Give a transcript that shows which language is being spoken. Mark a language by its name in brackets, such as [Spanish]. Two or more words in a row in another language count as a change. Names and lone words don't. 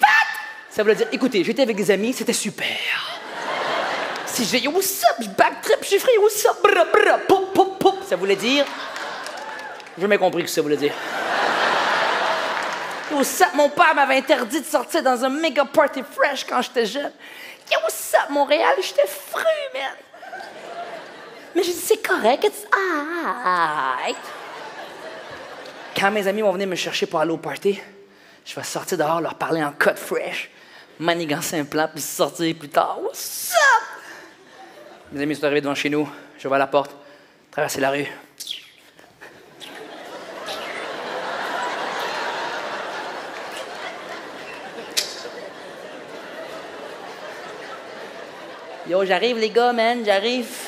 [French] Ça voulait dire, écoutez, j'étais avec des amis, c'était super. Si j'ai yo, ça, je backtrip, je ferais yo, ça, bra, bra, pop, pop, pop. Ça voulait dire. J'ai jamais compris ce que ça voulait dire. Yo, ça, mon père m'avait interdit de sortir dans un méga party fresh quand j'étais jeune. Yo, ça, Montréal, j'étais fru, man. Mais j'ai dit, c'est correct, [English] it's alright. [French] Quand mes amis vont venir me chercher pour aller au party, je vais sortir dehors, leur parler en code fresh, manigancer un plan, puis sortir plus tard. [English] What's up? [French] Mes amis sont arrivés devant chez nous, je vais à la porte, traverser la rue. Yo, j'arrive les gars, man, j'arrive.